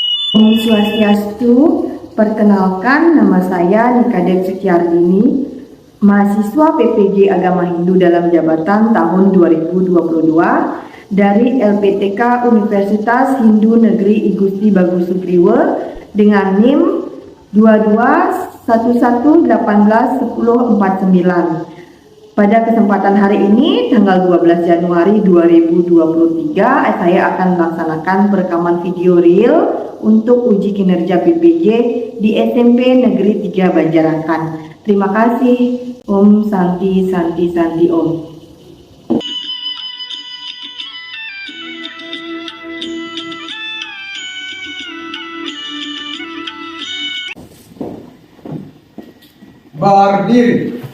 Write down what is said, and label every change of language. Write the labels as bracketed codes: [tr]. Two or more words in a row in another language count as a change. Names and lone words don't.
[ban] Om Swastiastu, [id] perkenalkan nama saya Nikadek Sekiardini, mahasiswa PPG Agama Hindu dalam jabatan tahun 2022 dari LPTK Universitas Hindu Negeri I Gusti Bagus Sugriwe dengan NIM 2211181049. Pada kesempatan hari ini, tanggal 12 Januari 2023, saya akan melaksanakan perekaman video real untuk uji kinerja PPG di SMP Negeri 3 Banjarakan. Terima kasih. [sa] Om Santi Santi Santi Om. [id] Berdiri.